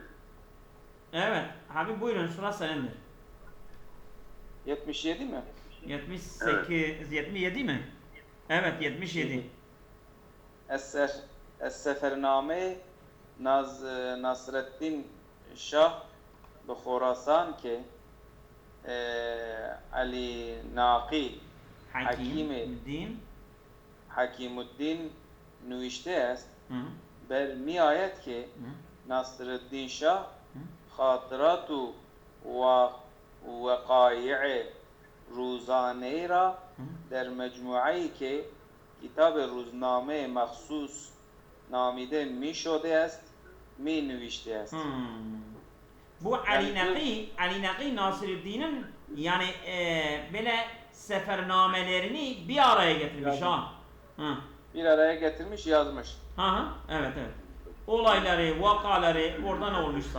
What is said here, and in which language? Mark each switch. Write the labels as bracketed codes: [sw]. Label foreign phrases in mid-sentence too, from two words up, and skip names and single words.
[tr] Evet Habib buyurun sıra senindir. 77 mi? 78 77 mi? Evet 77. [fa] Es-Sefername Nasreddin Şah به خراسان که علی ناقی Hakim Hakimi. Din. حکیم نوشته است [tr] Hı. [fa] بر می آید که نصرالدین شاه خاطرات و وقایع روزانه را در مجموعه‌ای که کتاب روزنامه مخصوص نامیده می شده است می نوشته است. [tr] Bu Ali Naqi Nasiruddin'in yani böyle sefernamelerini bir araya getirmiş ha. Hı. Bir araya getirmiş yazmış. Ha evet evet. Olayları, vakaları orada ne olmuşsa.